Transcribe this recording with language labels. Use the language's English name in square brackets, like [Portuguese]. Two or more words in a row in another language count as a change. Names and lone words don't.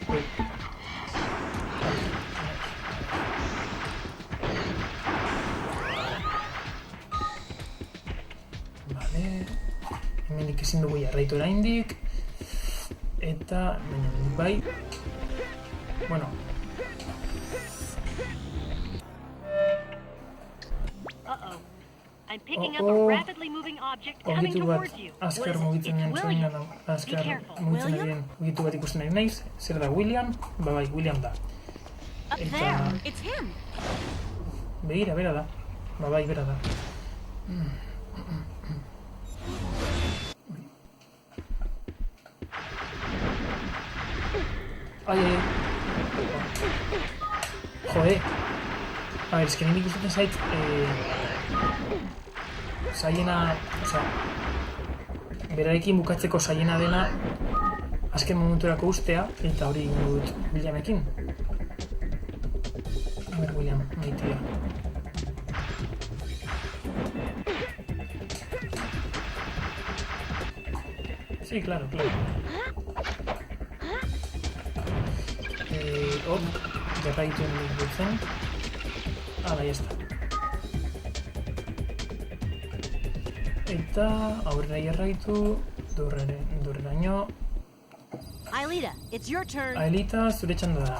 [Basque] Hemendik ezin dugu jarraitu oraindik. Eta, baina bai. Bueno. Uh-oh. [English] I'm picking up a rapidly moving object coming [Basque] Ogitu bat [English] towards you. [Basque] azkar mugitzen [English] William. [Basque] azkar [English] Be careful. [Basque] mugitzen diren ogitu bat ikusten ari naiz. Zer da, William? Bai, William da. [English] Up [Basque] Eta... [English] there. It's him. [Basque] Begira, bera da. Bai, bera da. Ai. [Spanish] Jode. A ver, es que [Basque] niri gustatzen zait, zaiena, osea, berarekin bukatzeko zaiena dena azken momenturako ustea, eta hori egingo dut Williamekin. [Spanish] A ver, William, maitea. Sí, claro, claro. [Basque] Jarraitu dutzen. Hala, [Spanish] ya está. [Basque] Eta aurrera jarraitu, durreraino. [English] Aelita, it's your turn. [Basque] Aelita zure txanda da.